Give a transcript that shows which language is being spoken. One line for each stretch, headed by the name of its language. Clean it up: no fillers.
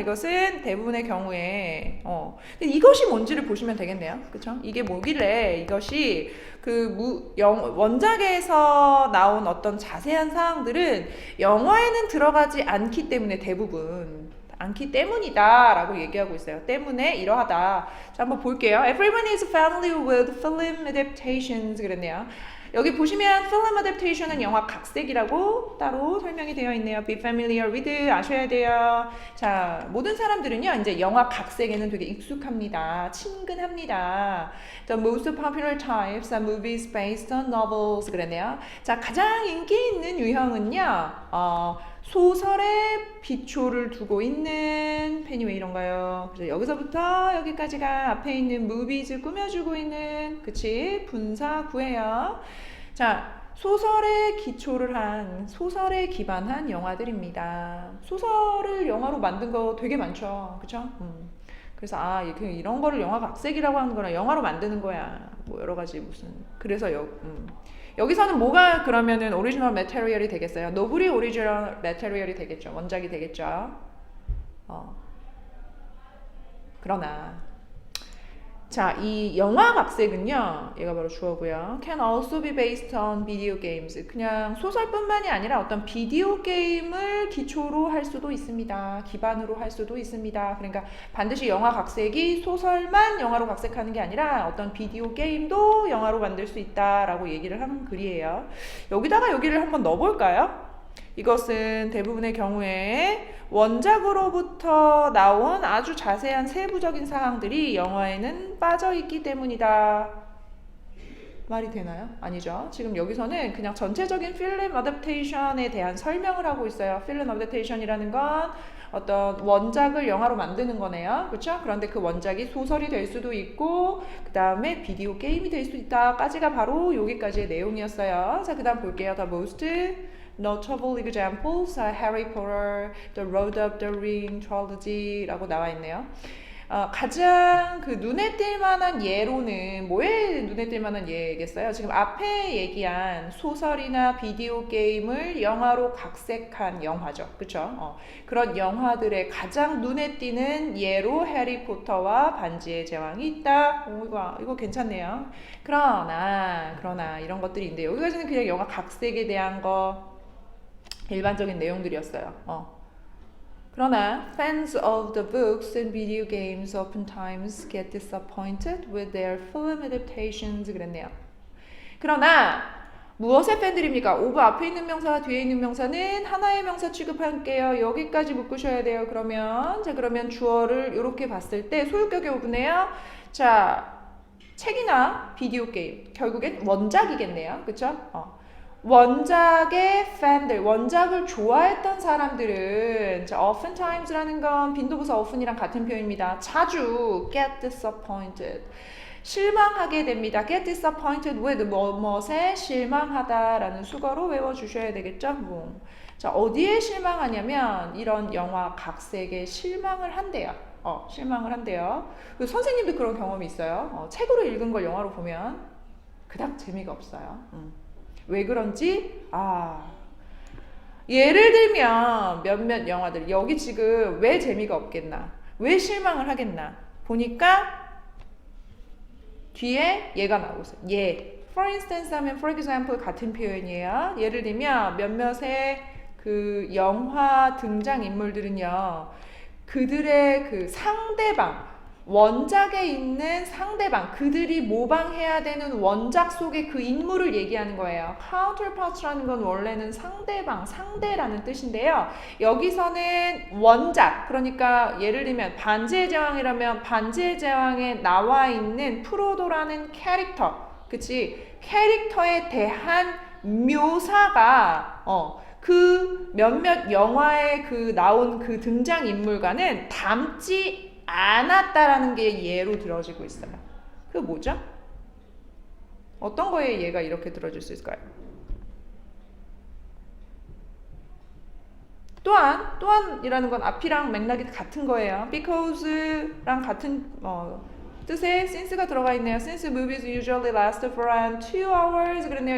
Korean: 이것은 대부분의 경우에 근데 이것이 뭔지를 보시면 되겠네요. 그쵸? 이게 뭐길래 이것이 그 원작에서 나온 어떤 자세한 사항들은 영화에는 들어가지 않기 때문에 대부분 않기 때문이다 라고 얘기하고 있어요. 때문에 이러하다. 자, 한번 볼게요.
English: Everyone is familiar with film adaptations
Korean: 그랬네요. 여기 보시면 film adaptation은 영화 각색이라고 따로 설명이 되어 있네요.
English: Be familiar with
Korean: 아셔야 돼요. 자, 모든 사람들은요 이제 영화 각색에는 되게 익숙합니다. 친근합니다.
English: The most popular types are movies based on novels
Korean: 그랬네요. 자, 가장 인기 있는 유형은요 소설에 기초를 두고 있는 펜이 왜 이런가요? 그래서 여기서부터 여기까지가 앞에 있는 movies 꾸며주고 있는 그치 분사구예요. 자, 소설에 기초를 한 소설에 기반한 영화들입니다. 소설을 영화로 만든 거 되게 많죠, 그쵸? 그래서 이런 거를 영화 각색이라고 하는 거나 영화로 만드는 거야. 뭐 여러 가지 무슨 그래서 여기서는 뭐가 그러면은 오리지널 매테리얼이 되겠어요? 노블이 오리지널 매테리얼이 되겠죠. 원작이 되겠죠. 그러나 자, 이 영화 각색은요. 얘가 바로 주어고요.
English: Can also be based on video games.
Korean: 그냥 소설뿐만이 아니라 어떤 비디오 게임을 기초로 할 수도 있습니다. 기반으로 할 수도 있습니다. 그러니까 반드시 영화 각색이 소설만 영화로 각색하는 게 아니라 어떤 비디오 게임도 영화로 만들 수 있다라고 얘기를 하는 글이에요. 여기다가 여기를 한번 넣어볼까요? 이것은 대부분의 경우에 원작으로부터 나온 아주 자세한 세부적인 사항들이 영화에는 빠져있기 때문이다. 말이 되나요? 아니죠. 지금 여기서는 그냥 전체적인 필름 어댑테이션에 대한 설명을 하고 있어요. 필름 어댑테이션이라는 건 어떤 원작을 영화로 만드는 거네요. 그렇죠? 그런데 그 원작이 소설이 될 수도 있고 그 다음에 비디오 게임이 될 수도 있다까지가 바로 여기까지의 내용이었어요. 자, 그 다음 볼게요.
English: The most notable examples are Harry Potter, The Lord of the Ring trilogy
Korean: 라고 나와 있네요. 가장 그 눈에 띌 만한 예로는 뭐에 눈에 띌 만한 예겠어요? 지금 앞에 얘기한 소설이나 비디오 게임을 영화로 각색한 영화죠. 그쵸? 그런 영화들의 가장 눈에 띄는 예로 해리포터와 반지의 제왕이 있다. 이거 괜찮네요. 그러나 이런 것들이 있는데 여기까지는 그냥 영화 각색에 대한 거 일반적인 내용들이었어요. 그러나
English: fans of the books and video games oftentimes get disappointed with their film adaptations
Korean: 그랬네요. 그러나 무엇의 팬들입니까? 오브 앞에 있는 명사와 뒤에 있는 명사는 하나의 명사 취급할게요. 여기까지 묶으셔야 돼요. 그러면 주어를 이렇게 봤을 때 소유격의 오브네요. 자, 책이나 비디오 게임 결국엔 원작이겠네요. 그쵸? 원작의 팬들, 원작을 좋아했던 사람들은 자, oftentimes라는 건 빈도부사 often이랑 같은 표현입니다. 자주
English: get disappointed,
Korean: 실망하게 됩니다.
English: get disappointed with
Korean: 무엇에 실망하다라는 수거로 외워주셔야 되겠죠. 자, 어디에 실망하냐면 이런 영화 각색에 실망을 한대요. 실망을 한대요. 선생님도 그런 경험이 있어요. 책으로 읽은 걸 영화로 보면 그닥 재미가 없어요. 왜 그런지 예를 들면 몇몇 영화들 여기 지금 왜 재미가 없겠나, 왜 실망을 하겠나 보니까 뒤에 얘가 나오고 있어요.
English: for instance
Korean: 하면
English: for example
Korean: 같은 표현이에요. 예를 들면 몇몇의 그 영화 등장 인물들은요, 그들의 그 상대방, 원작에 있는 상대방, 그들이 모방해야 되는 원작 속의 그 인물을 얘기하는 거예요. counterpart라는 건 원래는 상대방, 상대라는 뜻인데요. 여기서는 원작, 그러니까 예를 들면 반지의 제왕이라면 반지의 제왕에 나와 있는 프로도라는 캐릭터, 그치? 캐릭터에 대한 묘사가 그 몇몇 영화에 그 나온 그 등장인물과는 닮지 않았다라는 게 예로 들어지고 있어요. 그게 뭐죠? 어떤 거에 얘가 이렇게 들어질 수 있을까요? 또한이라는 건 앞이랑 맥락이 같은 거예요. because랑 같은 뜻에 since가 들어가 있네요.
English: Since movies usually last for around 2 hours
Korean: 그랬네요.